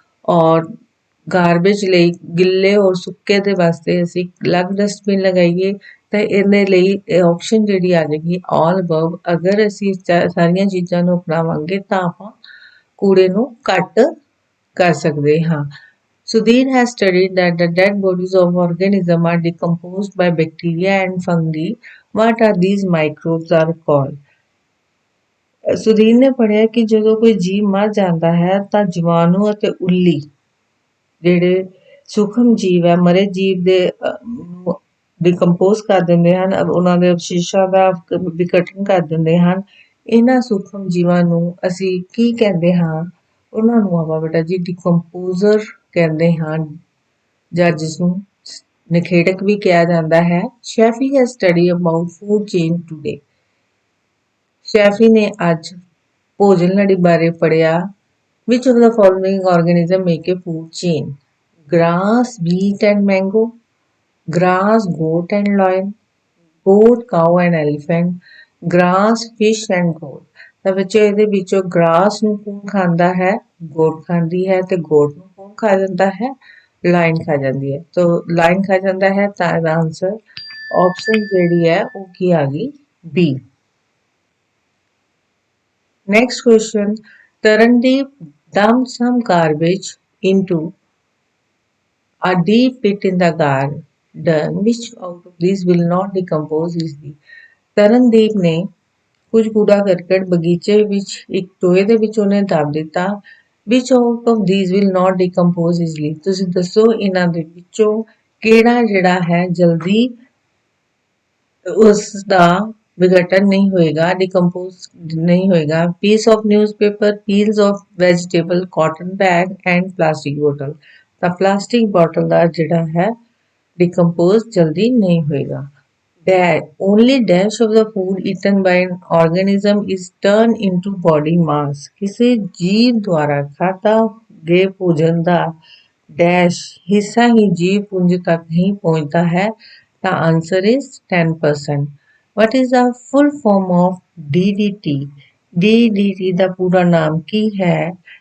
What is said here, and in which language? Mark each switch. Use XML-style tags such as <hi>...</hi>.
<pa>ਔਰ ਗਾਰਬੇਜ ਲਈ ਗਿੱਲੇ ਔਰ ਸੁੱਕੇ ਦੇ ਵਾਸਤੇ ਅਸੀਂ ਅਲੱਗ ਡਸਟਬਿਨ ਲਗਾਈਏ ਤਾਂ ਇਹਦੇ ਲਈ ਇਹ ਆਪਸ਼ਨ ਜਿਹੜੀ ਆ ਜਾਏਗੀ ਆਲ ਅਬਵ। ਅਗਰ ਅਸੀਂ ਸਾਰੀਆਂ ਚੀਜ਼ਾਂ ਨੂੰ ਅਪਣਾਵਾਂਗੇ ਤਾਂ ਆਪਾਂ ਕੂੜੇ ਨੂੰ ਘੱਟ ਕਰ ਸਕਦੇ ਹਾਂ।</pa> <en>Sudhir has studied that the dead bodies of organisms are decomposed by bacteria and fungi. What are these microbes are called?</en> <pa>Sudhir ਨੇ ਪੜ੍ਹਿਆ ਕਿ ਜਦੋਂ ਕੋਈ ਜੀਵ ਮਰ ਜਾਂਦਾ ਹੈ ਤਾਂ ਜੀਵਾਣੂ ਅਤੇ ਉੱਲੀ ਜਿਹੜੇ ਸੂਖਮ ਜੀਵ ਹੈ ਮਰੇ ਜੀਵ ਦੇ ਡਿਕੰਪੋਜ਼ ਕਰ ਦਿੰਦੇ ਹਨ, ਉਹਨਾਂ ਦੇ ਅਵਸ਼ੇਸ਼ਾਂ ਦਾ ਵਿਘਟਨ ਕਰ ਦਿੰਦੇ ਹਨ। ਇਹਨਾਂ ਸੂਖਮ ਜੀਵਾਂ ਨੂੰ ਅਸੀਂ ਕੀ ਕਹਿੰਦੇ ਹਾਂ, ਉਹਨਾਂ ਨੂੰ ਆਪਾਂ ਬੇਟਾ ਜੀ ਡਿਕੰਪੋਜ਼ਰ ਕਹਿੰਦੇ ਹਾਂ ਜਾਂ ਜਿਸ ਨੂੰ ਨਿਖੇੜਕ ਵੀ ਕਿਹਾ ਜਾਂਦਾ ਹੈ।</pa> <en>Shaifi has study about food chain today.</en> <pa>ਸ਼ੈਫੀ ਨੇ ਅੱਜ ਭੋਜਨ ਲੜੀ ਬਾਰੇ ਪੜ੍ਹਿਆ।</pa> <en>Which of the following organism make a food chain? Grass, wheat and mango, grass, goat and lion, goat, cow and elephant, grass, fish and goat।</en> <pa>ਤਾਂ ਬੱਚੇ ਇਹਦੇ ਵਿੱਚੋਂ ਗ੍ਰਾਸ ਨੂੰ ਕੌਣ ਖਾਂਦਾ ਹੈ, ਗੋਟ ਖਾਂਦੀ ਹੈ ਤੇ ਗੋਟ ਨੂੰ ਕੌਣ ਖਾ ਜਾਂਦਾ ਹੈ, ਲਾਇਨ ਖਾ ਜਾਂਦੀ ਹੈ। ਤਾਂ ਲਾਇਨ ਖਾ ਜਾਂਦਾ ਹੈ ਤਾਂ ਇਹਦਾ ਆਨਸਰ ਆਪਸ਼ਨ ਜਿਹੜੀ ਹੈ ਉਹ ਕੀ ਆ ਗਈ, B.</pa> <en>Next question, Tarandeep dumped some garbage into a deep pit in the garden. Which out of these will not decompose easily?</en> <pa>Tarandeep ਨੇ ਕੁਝ ਕੂੜਾ ਕਰਕਟ ਬਗੀਚੇ ਵਿੱਚ ਇੱਕ ਟੋਏ ਦੇ ਵਿੱਚ ਉਹਨੇ ਦੱਬ ਦਿੱਤਾ।</pa> <en>Which out of these will not decompose easily?</en> <pa>ਤੁਸੀਂ ਦੱਸੋ ਇਹਨਾਂ ਦੇ ਵਿੱਚੋਂ ਕਿਹੜਾ ਜਿਹੜਾ ਹੈ ਜਲਦੀ ਉਸ ਦਾ</pa> <hi>विघटन नहीं होएगा, डिकम्पोज नहीं होएगा।</hi> <en>Piece of newspaper, peels of vegetable, cotton bag and plastic बोतल।</en> <pa>ਤਾਂ ਪਲਾਸਟਿਕ ਬੋਟਲ ਦਾ ਜਿਹੜਾ ਹੈ</pa> <hi>डिकम्पोज जल्दी नहीं होएगा।</hi> <en>Only dash of the food eaten by an organism is turned into body mass।</en> <hi>किसी जीव द्वारा खाता गए भोजन का डैश हिस्सा ही जीव पुंज तक ही पहुंचता है।</hi> <en>The answer is 10%। What is the full form of DDT?</en> <pa>DDT ਦਾ ਪੂਰਾ ਨਾਮ ਕੀ ਹੈ?</pa>